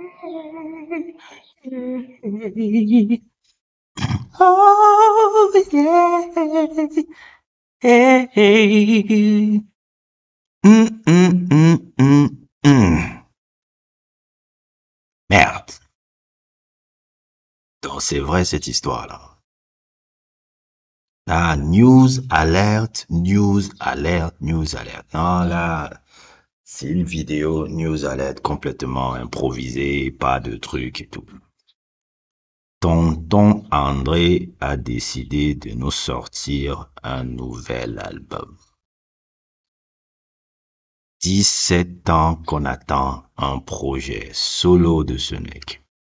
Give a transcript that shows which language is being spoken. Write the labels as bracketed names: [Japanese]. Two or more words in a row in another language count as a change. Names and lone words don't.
[English] Oh, yeah. Hey, hey. Hum, hum, hum, hum, hum. [French] Merde. Donc, c'est vrai cette histoire-là. [English] Ah, news alert, news alert, news alert. [French] Non, là, c'est une vidéo [English] news alert [French] complètement improvisée, pas de trucs et tout. Tonton André a décidé de nous sortir un nouvel album. 17 ans qu'on attend un projet solo de ce mec.